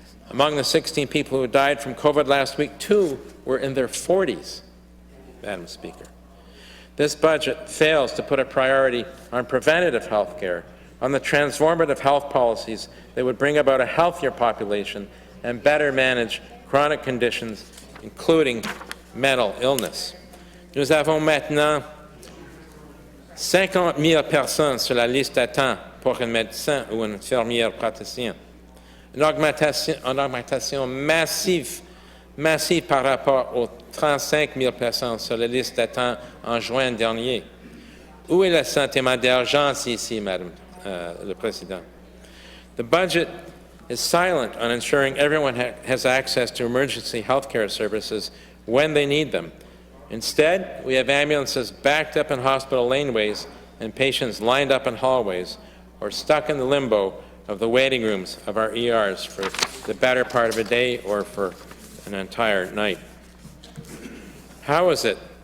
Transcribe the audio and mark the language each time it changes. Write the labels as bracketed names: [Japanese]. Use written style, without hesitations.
[English] Among the 16 people who died from COVID last week, 2 were in their 40s, Madam Speaker. This budget fails to put a priority on preventative health care, on the transformative health policies that would bring about a healthier population and better manage chronic conditions, including mental illness. [French] Nous avons maintenant 50 000 personnes sur la liste d'attente pour un médecin ou une infirmière praticien. Une augmentation massive par rapport aux 35 000 personnes sur la liste d'attente en juin dernier. Où est le sentiment d'urgence ici, Madame le Président? [English] The budget is silent on ensuring everyone has access to emergency health care services when they need them. Instead, we have ambulances backed up in hospital laneways and patients lined up in hallways or stuck in the limbo of the waiting rooms of our ERs for the better part of a day or for an entire night. How is it